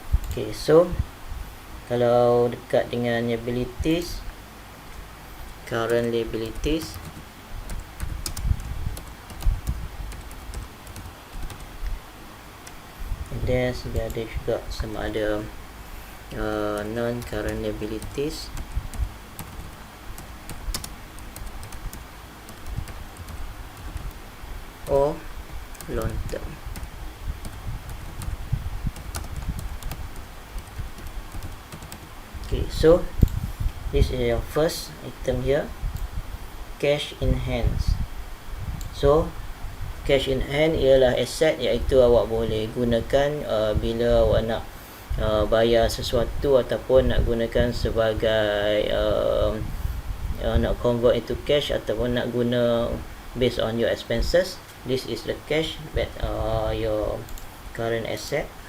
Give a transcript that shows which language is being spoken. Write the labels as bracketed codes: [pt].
[en] Okay, so [ms] kalau dekat dengan [en] liabilities, current liabilities, and then [ms] dia ada juga sama ada [en] non current liabilities or long term. Okay, so this is your first item here, cash in hands. [ms] So cash in hand ialah aset iaitu awak boleh gunakan bila awak nak bayar sesuatu ataupun nak gunakan sebagai nak [en] convert into cash [ms] ataupun nak guna [en] based on your expenses. This is the cash that your current asset.